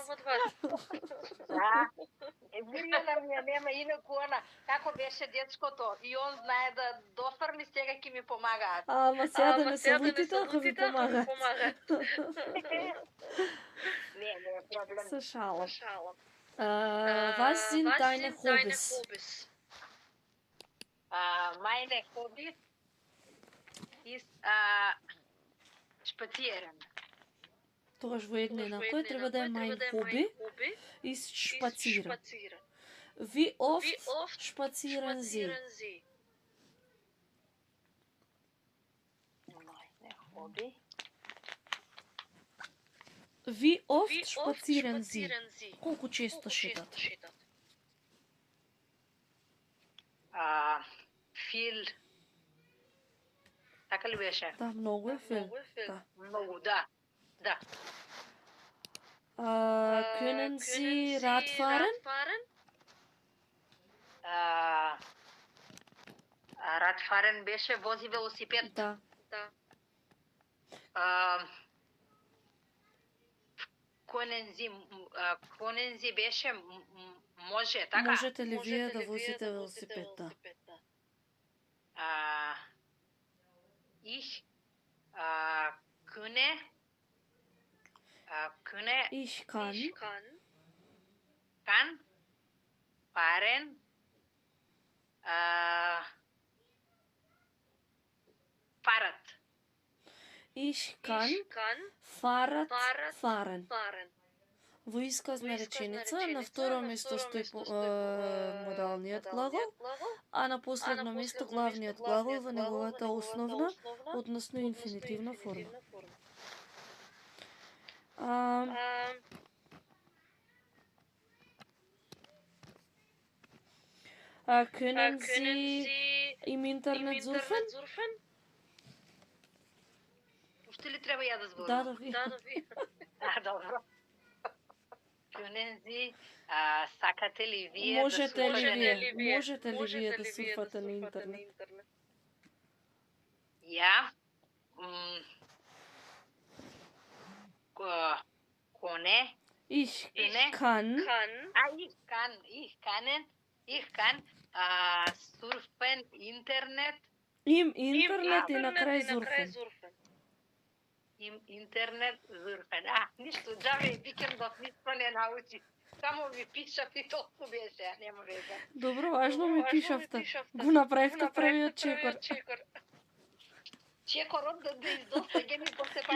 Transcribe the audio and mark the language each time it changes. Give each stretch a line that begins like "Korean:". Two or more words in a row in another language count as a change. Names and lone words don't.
Macedonian: Да. Мирјана ми ја нема инаку она, како беше дечкото, и он знае да дофрли, сега ќе ми помагаат. Ама сега да не се лутите ако ви помагаат. Не е проблем. Се шалам.
German: Was sind deine Hobbys? Meine Hobbys ist spazieren.
Macedonian: Тогаш во една еднакво треба да е
German: mein Hobby ist spazieren. Wie oft spazieren Sie? Meine Hobby. Wie oft spazieren Sie?
Macedonian: Колку често шетате?
German: Viel.
Macedonian: Така ли беше? Да, многу е viel. Да. Многу, да. Да.
German: Können Sie Radfahren?
Macedonian: Radfahren беше вози велосипед. Да.
German: Können Sie
Macedonian: беше може, така? Можете ли вие да возите велосипед? Да.
German: Ich kunne Ich kann fahren Fahrrad. Ich kann Fahrrad fahren.
Macedonian: Во исказна реченица на второ место стои модалниот глагол, а на последно место главниот глагол во неговата основна, односно инфинитивна форма.
German: Können Sie im Internet surfen?
Macedonian: Уште ли треба ја да зборам? Да, ви. Добро. Können Sie, сакате ли вие да Можете ли сурфате? вие да сурфате на интернет?
German: Ja. Kone. Ich kann Ich kann surfen Internet. Im Internet
Macedonian: и на крај сурфен.
German: Im Internet surfen.
Macedonian: Ништо, џабе викендов ништо не научи. Само ми пишав и толку беше, нема везе. Добро, важно ми пишавте. Го направивте првиот чекор. Чекорот да издосаѓа ми после пати.